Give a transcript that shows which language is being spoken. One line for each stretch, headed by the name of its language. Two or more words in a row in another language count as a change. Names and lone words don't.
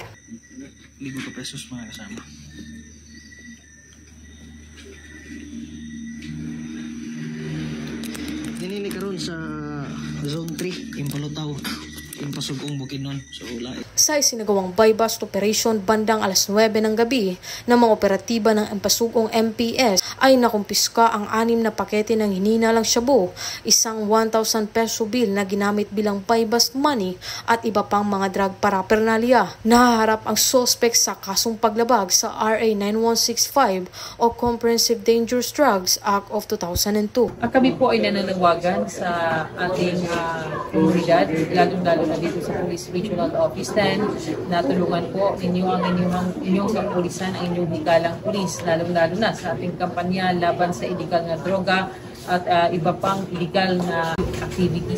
Filipino: 1,000 pesos mga kasama.
Cebuano: Dinili karon sa Zone 3, Impalutaw, Impasugong, Bukidnon.
Filipino: So, sa isinagawang
English: buy-bust operation
Filipino: bandang alas 9 ng gabi ng mga operatiba ng Impasugong MPS ay nakumpiska ang 6 na pakete ng hininalang shabu, isang 1,000 peso bill na ginamit bilang
English: buy-bust money
Filipino: at iba pang mga
English: drug paraphernalia.
Filipino: Nahaharap ang suspect sa kasong paglabag sa RA 9165 o Comprehensive Dangerous Drugs Act of 2002. Kami po ay nananawagan sa ating komunidad, lalong-lalo na dito sa Police Regional Office 10, na tulungan po ninyo ang inyong kapulisan, ang inyong hikalang pulis, lalong-lalo na sa ating kampanya laban sa illegal na droga at iba pang illegal na activities.